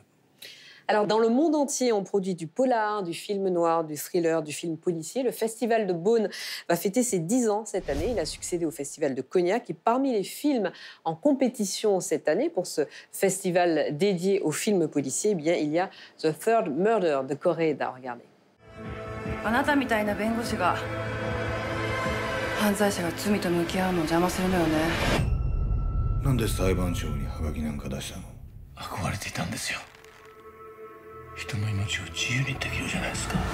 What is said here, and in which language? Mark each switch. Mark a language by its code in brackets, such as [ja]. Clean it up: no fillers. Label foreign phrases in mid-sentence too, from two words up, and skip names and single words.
[fr] Alors, dans le monde entier, on produit du polar, du film noir, du thriller, du film policier. Le Festival de Beaune va fêter ses 10 ans cette année. Il a succédé au Festival de Cognac. Et parmi les films en compétition cette année, pour ce festival dédié aux films policiers, eh bien, il y a The Third Murder de Koreeda. Regardez. [ja] あなたみたいな弁護士が犯罪者が罪と向き合うのを邪魔するのよね。なんで裁判長にハガキなんか出したの？憧れていたんですよ。人の命を自由にできるじゃないですか。